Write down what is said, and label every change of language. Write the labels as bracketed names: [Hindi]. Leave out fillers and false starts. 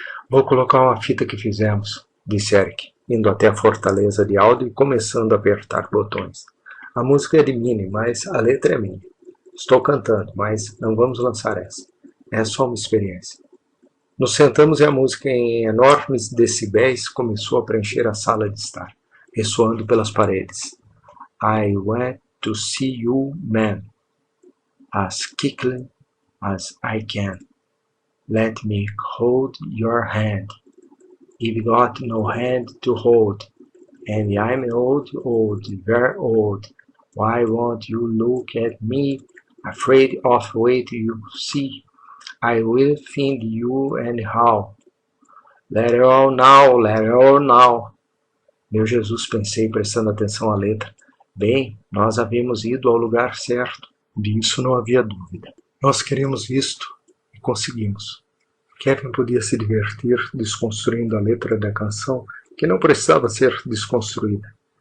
[Portuguese] Vou colocar uma fita que fizemos, disse Eric, indo até a fortaleza de áudio e começando a apertar botões. A música é de Minnie, mas a letra é minha. Estou cantando, mas não vamos lançar essa. É só uma experiência. Nos sentamos e a música em enormes decibéis começou a preencher a sala de estar, ressoando pelas paredes. [English] I went to see you, man, as quickly as I can. Let me hold your hand. You've got no hand to hold, and I'm old, very old. Why won't you look at me, afraid of what you see? I will find you anyhow. Let it all now, let it all now. [Portuguese] Meu Jesus, pensei, prestando atenção à letra. Bem, nós havíamos ido ao lugar certo. Disso não havia dúvida. Nós queríamos isto e conseguimos. Kevin podia se divertir desconstruindo a letra da canção, que não precisava ser desconstruída.